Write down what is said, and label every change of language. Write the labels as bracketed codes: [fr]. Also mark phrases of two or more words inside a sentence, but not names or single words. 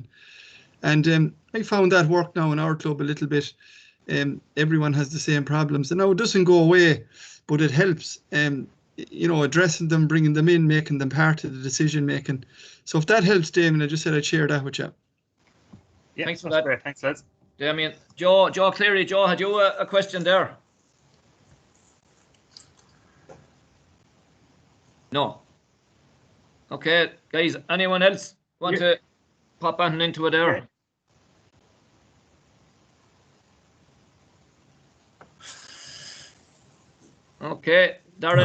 [en] And I found that work now in our club a little bit. Everyone has the same problems, and now it doesn't go away, but it helps. Addressing them, bringing them in, making them part of the decision making. So if that helps, Damien, I just said I'd share that with you. Yeah, thanks for that. Great. Thanks, lads. Damien, Joe Cleary. Joe, had you a question there? No. Okay, guys. Anyone else want to pop anything into it there? Okay, Darren.